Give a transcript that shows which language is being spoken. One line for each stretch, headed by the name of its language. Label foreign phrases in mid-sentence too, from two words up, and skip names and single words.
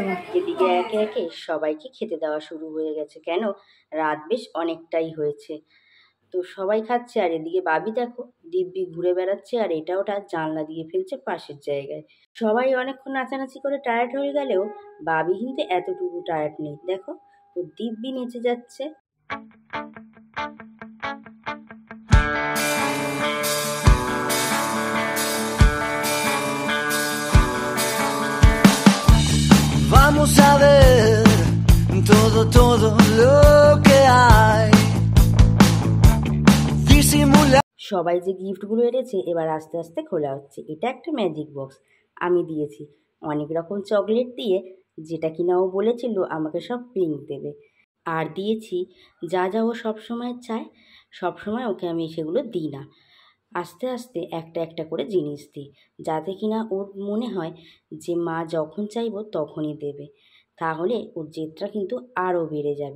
Bangla: এদিকে একে একে সবাইকে খেতে দেওয়া শুরু হয়ে গেছে, কেন রাত বেশ অনেকটাই হয়েছে। তো সবাই খাচ্ছে, আর এদিকে বাবি দেখো দিব্যি ঘুরে বেড়াচ্ছে, আর এটা ওটা জানলা দিয়ে ফেলছে পাশের জায়গায়। সবাই অনেকক্ষণ নাচানাচি করে টায়ার্ড হয়ে গেলেও বাবি কিন্তু এতটুকু টায়ার্ড নেই, দেখো ও দিব্যি নেচে যাচ্ছে।
Spanish: Vamos a ver todo lo que hay. Disimula.
Bangla: সবাই যে গিফটগুলো এনেছে এবার আস্তে আস্তে খোলা হচ্ছে। এটা একটা
English: magic box
Bangla: আমি দিয়েছি অনেক রকম চকলেট দিয়ে, যেটা কিনা ও বলেছিল আমাকে সব পিঙ্ক দেবে। আর দিয়েছি যা যা ও সবসময় চায়, সবসময় ওকে আমি সেগুলো দিই না, আস্তে আস্তে একটা একটা করে জিনিস দিই, যাতে কিনা ওর মনে হয় যে মা যখন চাইবো তখনই দেবে, তাহলে ওর জেদটা কিন্তু আরও বেড়ে যাবে।